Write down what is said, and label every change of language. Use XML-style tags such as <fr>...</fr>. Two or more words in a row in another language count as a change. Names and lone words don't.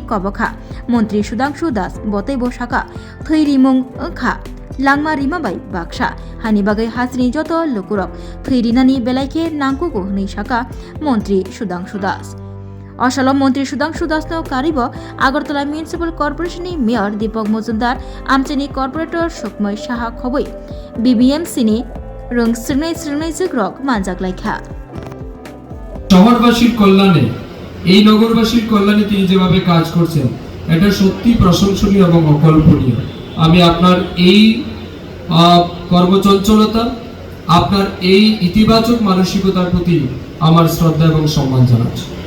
<trp>कबखा मंत्री सुधांशु दास बतेबो शाखा थैरिमुं अंखा लांमा रिमा बाय बाक्सा हानि बागै हासनि जत लुकुरक थैरिनानि बेलाइखे नांगोगो हनि शाखा मंत्री सुधांशु दास असल मंत्री सुधांशु दासनो कारिब आगरतला म्युनिसिपल कॉर्पोरेशननि मेयर दीपक मजुमदार आमचेनी कॉर्पोरेटर सुकमय साहा खबै बीबीएमसीनि रंग स्रंगनाय जग्रक मानजागलायखा</trp> <bn>শহরবাসীর কল্যাণে এই নগরবাসীর কল্যাণে তিনি যেভাবে কাজ করছেন এটা সত্যি প্রশংসনীয় এবং অকল্পনীয়। আমি আপনার এই কর্মচঞ্চলতা আপনার এই ইতিবাচক মানসিকতার প্রতি আমার শ্রদ্ধা এবং সম্মান জানাচ্ছি।</bn>